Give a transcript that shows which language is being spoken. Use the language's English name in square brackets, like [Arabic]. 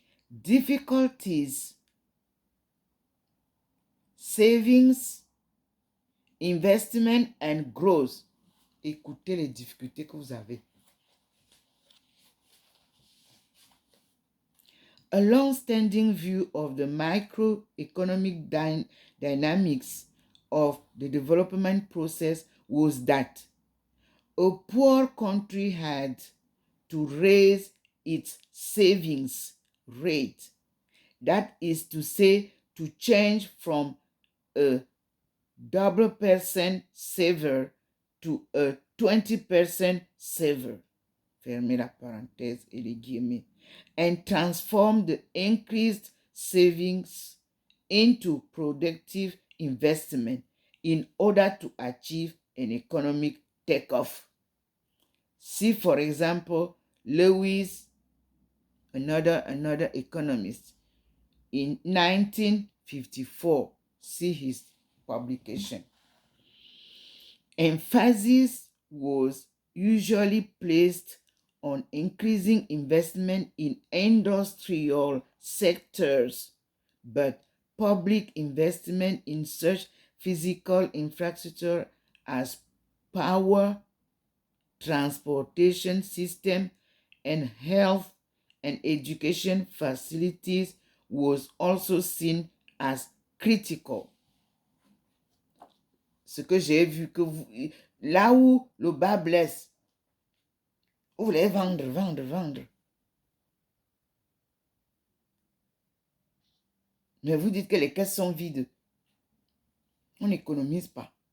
[English] Difficulties, savings, investment and growth. [French] Écoutez les difficultés que vous avez. [English] A long-standing view of the microeconomic dynamics of the development process was that a poor country had to raise its savings rate. That is to say, to change from a double percent saver to a 20% saver. [French] Fermez la parenthèse et les guillemets. [English] And transform the increased savings into productive investment in order to achieve an economic takeoff. See, for example, Lewis, another economist, in 1954, see his publication. Emphasis was usually placed on increasing investment in industrial sectors, but public investment in such physical infrastructure as power, transportation system, and health and education facilities was also seen as critical. [French] Ce que j'ai vu que vous, là où le bas blesse, vous voulez vendre. Mais vous dites que les caisses sont vides. On n'économise pas.